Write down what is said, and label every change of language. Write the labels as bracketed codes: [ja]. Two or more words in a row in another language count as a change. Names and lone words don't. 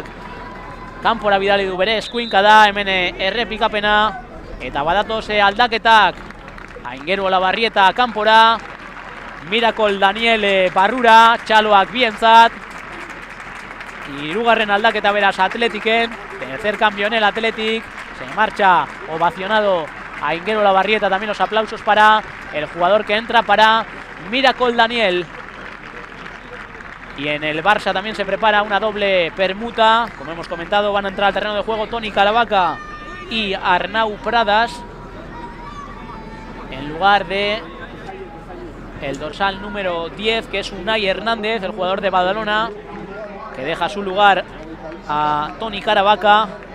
[eu] kanpora bidali du bere eskuinka da, hemen errepikapena, eta badatoz aldaketak, Aingeru Olabarrieta kanpora, Miracle Daniel barrura, txaloak bientzat, hirugarren aldaketa beraz Atletiken, [es] tercer cambio en el Athletic, se marcha ovacionado a Aingeru Olabarrieta, también los aplausos para el jugador que entra, para Miracle Daniel. Y en el Barça también se prepara una doble permuta, como hemos comentado, van a entrar al terreno de juego Toni Caravaca y Arnau Pradas, en lugar de el dorsal número 10, que es Unai Hernández, el jugador de Badalona, que deja su lugar a Toni Caravaca.